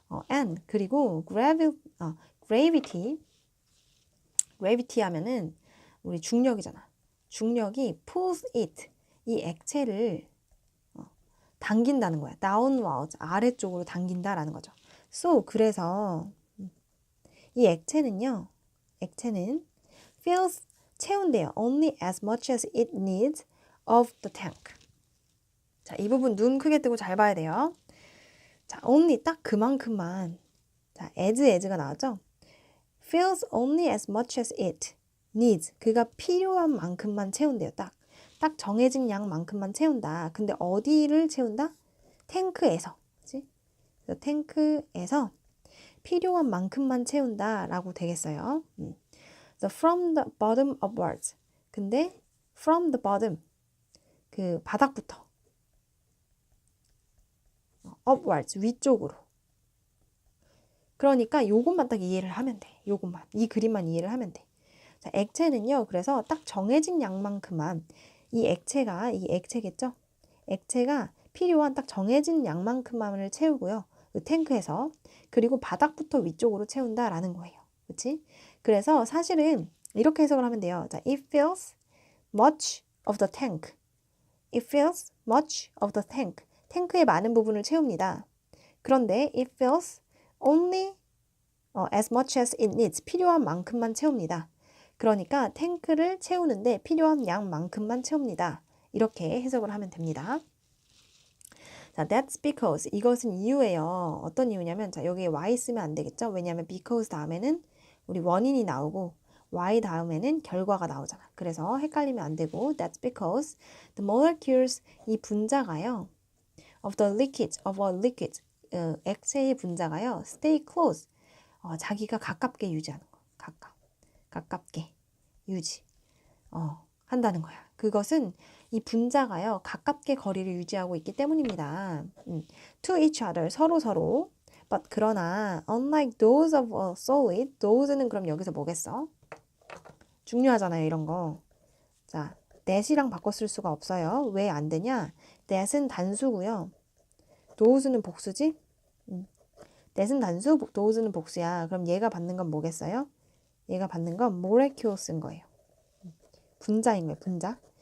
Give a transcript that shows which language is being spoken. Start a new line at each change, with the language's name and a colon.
Korean: and 그리고 gravity 하면은 우리 중력이잖아. 중력이
English: pulls it,
Korean: 이 액체를 당긴다는 거야. downwards, 아래쪽으로 당긴다라는 거죠. So 그래서 이 액체는 fills, 채운대요.
English: only as much as it needs of the tank.
Korean: 자, 이 부분 눈 크게 뜨고 잘 봐야 돼요. 자, only 딱 그만큼만. 자, as가 나왔죠?
English: fills only as much as it needs.
Korean: 그가 필요한 만큼만 채운대요. 딱 정해진 양만큼만 채운다. 근데 어디를 채운다? 탱크에서. 그치? 그래서 탱크에서 필요한 만큼만 채운다라고 되겠어요.
English: So from the bottom upwards.
Korean: 근데
English: from the bottom,
Korean: 그 바닥부터 upwards, 위쪽으로. 그러니까 요것만 딱 이해를 하면 돼. 요것만. 이 그림만 이해를 하면 돼. 자, 액체는요. 그래서 딱 정해진 양만큼만 이 액체겠죠? 액체가 필요한 딱 정해진 양만큼만을 채우고요. 그 탱크에서. 그리고 바닥부터 위쪽으로 채운다라는 거예요. 그렇지? 그래서 사실은 이렇게 해석을 하면 돼요.
English: 자, it fills much of the tank. It fills much of the tank.
Korean: 탱크의 많은 부분을 채웁니다. 그런데
English: it fills only as much as it needs.
Korean: 필요한 만큼만 채웁니다. 그러니까 탱크를 채우는데 필요한 양만큼만 채웁니다. 이렇게 해석을 하면 됩니다. 자,
English: 자, that's because.
Korean: 이것은 이유예요. 어떤 이유냐면, 자, 여기에 why 쓰면 안 되겠죠? 왜냐하면 because 다음에는 우리 원인이 나오고, why 다음에는 결과가 나오잖아. 그래서 헷갈리면 안 되고,
English: that's because the molecules,
Korean: 이 분자가요,
English: of the liquid, of a liquid,
Korean: 액체의 분자가요,
English: stay close.
Korean: 자기가 가깝게 유지하는 거. 가깝게 유지. 한다는 거야. 그것은 이 분자가요, 가깝게 거리를 유지하고 있기 때문입니다.
English: To each other,
Korean: 서로.
English: But
Korean: 그러나,
English: unlike those of a solid, those는
Korean: 그럼 여기서 뭐겠어? 중요하잖아요, 이런 거. 자, that이랑 바꿔 쓸 수가 없어요. 왜 안 되냐? that은 단수고요. those는 복수지? that은 단수, those는 복수야. 그럼 얘가 받는 건 뭐겠어요? 얘가 받는 건 molecules인 거예요. 분자인 거예요, 분자.